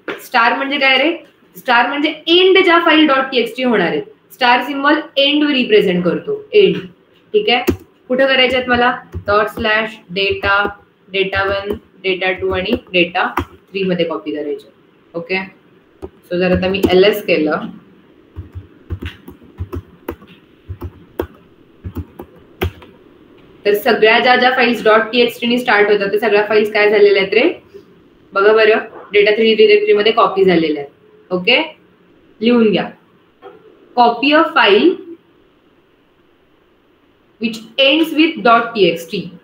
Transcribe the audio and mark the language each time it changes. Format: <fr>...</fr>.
<mr>Star म्हणजे काय रे, star म्हणजे एंड ज्या फाईल .txt होणार आहेत. स्टार सिम्बॉल एंड रिप्रेझेंट करतो, एंड. ठीक आहे, कुठं करायचे आहेत मला, ./डेटा, डेटा1, डेटा2 आणि डेटा3 मध्ये कॉपी करायचे. ओके, सो जर आता मी ls केलं, तर सगळ्या ज्या फाईल्स .txt ने स्टार्ट होतात त्या सगळ्या फाईल्स काय झालेल्या आहेत रे, बघा बरं, डेटा 3 डिरेक्टरी मध्ये कॉपी झालेल्या आहेत. ओके, लिहून घ्या.</mr> <en>Copy a file which ends with .txt.</en>